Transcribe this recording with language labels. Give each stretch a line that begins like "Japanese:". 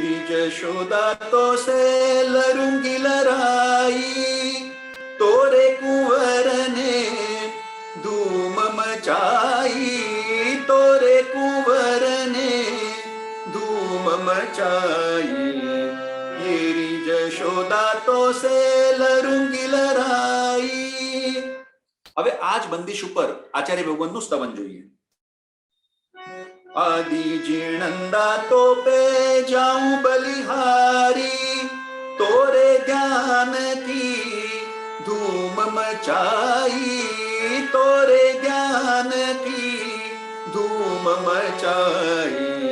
Hindi: यशोदा तो से लरूंगी लराई तोरे कुंवर ने धूम मचाई, तोरे कुंवर ने धूम मचाई. येरी यशोदा तो से लरूंगी लराई.
Gujarati: હવે આ જ બંદીશ ઉપર આચાર્ય ભગવંતનું સ્તવન જોઈએ.
Hindi: आदि जीणंदा तो पे जाऊं बलिहारी, तोरे ध्यान की धूम मचाई, तोरे ध्यान की धूम मचाई.